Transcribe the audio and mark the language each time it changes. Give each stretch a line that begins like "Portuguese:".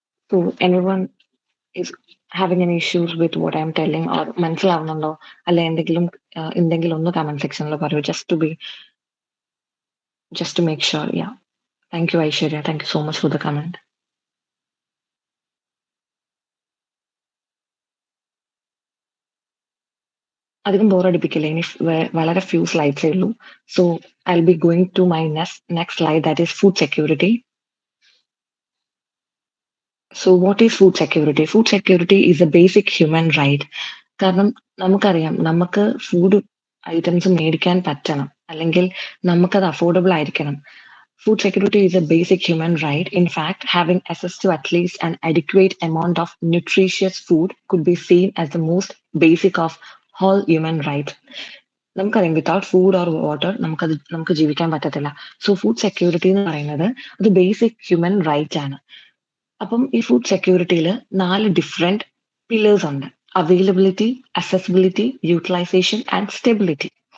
English: So anyone is having any issues with what I'm telling or
Malayalam: മനസ്സിലാവുന്നുണ്ടോ? അല്ലെ എന്തെങ്കിലും ഒന്ന് കമന്റ് സെക്ഷനിൽ പറയൂ.
English: just to make sure. Yeah. Thank you, Aishwarya. Thank you so much for the comment.
Malayalam: അധികം ബോറടിപ്പിക്കില്ല. ഇനി വളരെ ഫ്യൂ സ്ലൈഡ്സേ ഉള്ളൂ.
English: So I be going to my next slide, that is food security. So what is food security? Food security is a basic human right.
Malayalam: കാരണം നമുക്കറിയാം, നമുക്ക് food items മേടിക്കാൻ പറ്റണം, അല്ലെങ്കിൽ നമുക്കത് അഫോർഡബിൾ ആയിരിക്കണം.
English: Food security is a basic human right. In fact, having access to at least an adequate amount of nutritious food could be seen as the most basic of all human rights.
Malayalam: നമുക്കറിയാം,
English: without food or water
Malayalam: നമുക്ക് ജീവിക്കാൻ പറ്റത്തില്ല. So food security എന്ന് പറയുന്നത് അത് basic human right ആണ്. അപ്പം ഈ ഫുഡ് സെക്യൂരിറ്റിയിൽ 4 ഡിഫറെന്റ് പില്ലേഴ്സ് ഉണ്ട്.
English: Availability, accessibility, utilisation and stability.